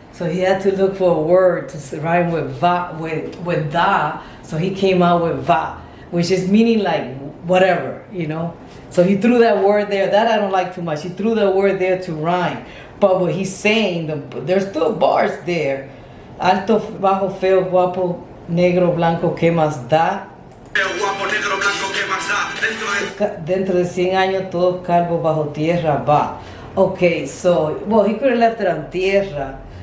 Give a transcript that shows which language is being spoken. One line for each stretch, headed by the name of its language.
English: So he had to look for a word to rhyme with va, with da. So he came out with va, which is meaning like whatever, So he threw that word there. That I don't like too much. He threw that word there to rhyme. But what he's saying, there's still bars there.
Spanish: Alto, bajo, feo, guapo, negro, blanco, ¿qué más da? Feo, guapo, negro, blanco, ¿qué más da? Dentro de 100 años todos calvos bajo tierra va.
English: Okay, so, well, he could have left it on tierra.